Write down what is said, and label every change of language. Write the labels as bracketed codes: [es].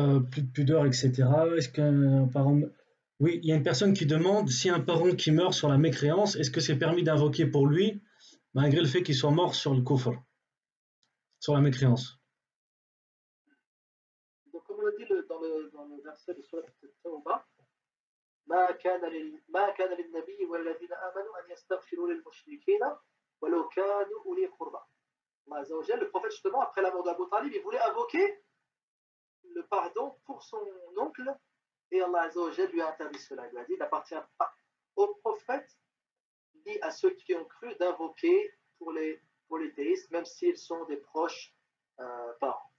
[fr] Plus de pudeur, etc. Est-ce qu'un parent... Oui, il y a une personne qui demande si un parent qui meurt sur la mécréance, est-ce que c'est permis d'invoquer pour lui, malgré le fait qu'il soit mort sur le kufr, sur la mécréance. Donc, comme on a dit dans le verset de Surat At-Tawbah, [ar] ما كان للنبي والذين آمنوا أن يستغفروا للمشركين ولو كانوا أولي قربى. [fr] Allah Azza wa Jal, le prophète justement après la mort d'Abu Talib, il voulait invoquer le pardon pour son oncle et Allah Azza wa Jal lui a interdit cela. Il lui a dit: il n'appartient pas au prophète ni à ceux qui ont cru d'invoquer pour les théistes, même s'ils sont des proches parents.